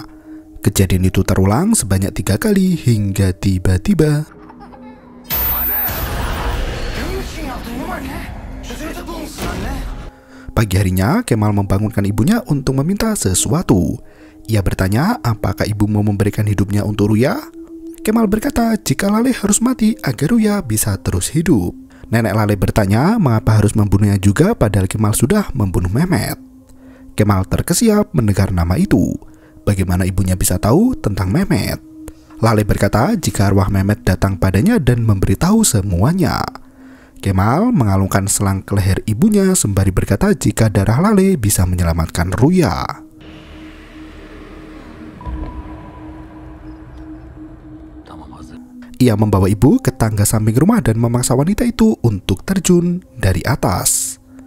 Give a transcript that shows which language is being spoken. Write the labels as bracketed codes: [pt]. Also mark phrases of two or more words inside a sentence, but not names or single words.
[id] Kejadian itu terulang sebanyak 3 kali hingga tiba-tiba pagi harinya, Kemal membangunkan ibunya untuk meminta sesuatu. Ia bertanya apakah ibu mau memberikan hidupnya untuk Ruya. Kemal berkata jika Lale harus mati agar Ruya bisa terus hidup. Nenek Lale bertanya mengapa harus membunuhnya juga padahal Kemal sudah membunuh Mehmet. Kemal terkesiap mendengar nama itu. Bagaimana ibunya bisa tahu tentang Mehmet? Lale berkata jika arwah Mehmet datang padanya dan memberitahu semuanya. Kemal mengalungkan selang ke leher ibunya sembari berkata jika darah Lale bisa menyelamatkan Ruya. Ia membawa ibu ke tangga samping rumah dan memaksa wanita itu untuk terjun dari atas.